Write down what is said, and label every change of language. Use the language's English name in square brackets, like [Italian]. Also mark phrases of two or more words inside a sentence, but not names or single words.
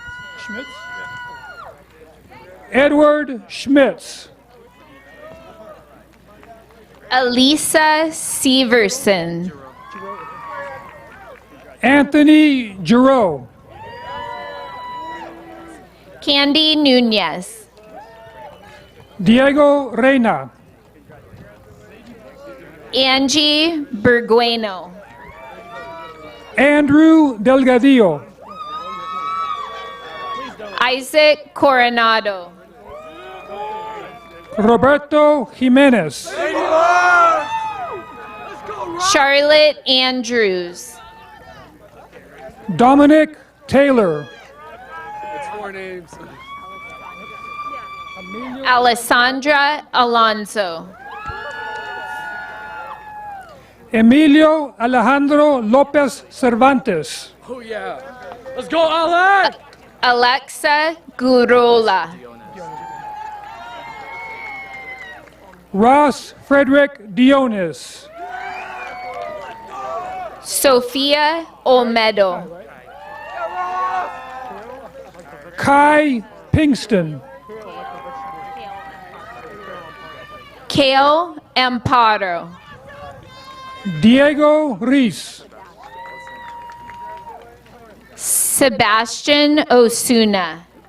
[English] Edward Schmitz. Elisa Severson. Anthony Giroux. Candy Nunez. Diego Reina. Angie Bergueno. Andrew Delgadillo. Isaac Coronado. Roberto Jimenez. Charlotte Andrews. Dominic Taylor. Alessandra Alonso. Emilio Alejandro Lopez Cervantes. Oh, yeah. Let's go, Alec! Alexa Gurola. Ross Frederick Dionis. Sophia Olmedo. Kai Pinkston. Kale Amparo. Diego Reese. Sebastian Osuna.